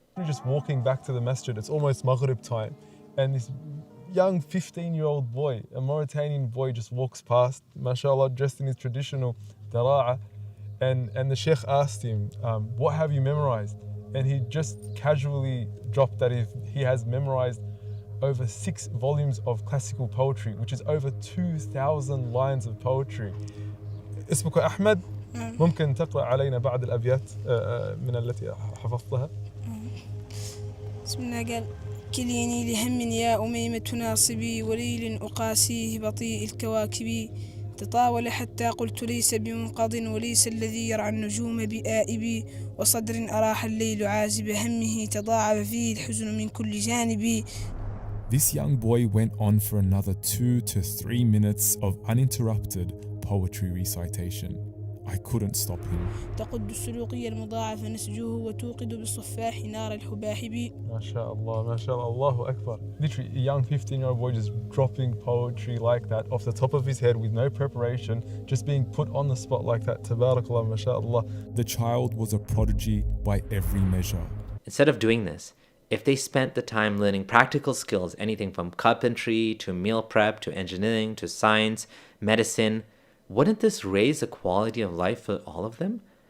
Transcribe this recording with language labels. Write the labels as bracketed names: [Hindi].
[English] We're just walking back to the masjid. It's almost Maghrib time. And this young 15-year-old boy, a Mauritanian boy, just walks past, mashallah, dressed in his traditional dara'a. And the sheikh asked him, what have you memorized? And he just casually dropped that he has memorized over 6 volumes of classical poetry, which is over 2,000 lines of poetry. [Arabic] اسمك أحمد؟ ممكن تقرأ علينا بعض الأبيات من التي حفظتها؟ بسم الله. قال كليني لهم يا أميمة ناصبي وليل أقاسيه بطيء الكواكب تطاول حتى قلت ليس بمنقض وليس الذي يرعى النجوم بآئبي وصدر أراح الليل عازب همه تضاعف فيه الحزن من كل جانب. [English] This young boy went on for another 2 to 3 minutes of uninterrupted poetry recitation. I couldn't stop him. [Arabic] تقد السلوقية المضاعفة نسجه وتوقد بالصفاح نار الحباحب. MashaAllah, MashaAllah, Allahu Akbar. [English] Literally, a young 15-year-old boy just dropping poetry like that off the top of his head with no preparation, just being put on the spot like that. [Arabic] Tabarakallah, MashaAllah. [English] The child was a prodigy by every measure. Instead of doing this, if they spent the time learning practical skills, anything from carpentry to meal prep to engineering to science, medicine, wouldn't this raise the quality of life for all of them?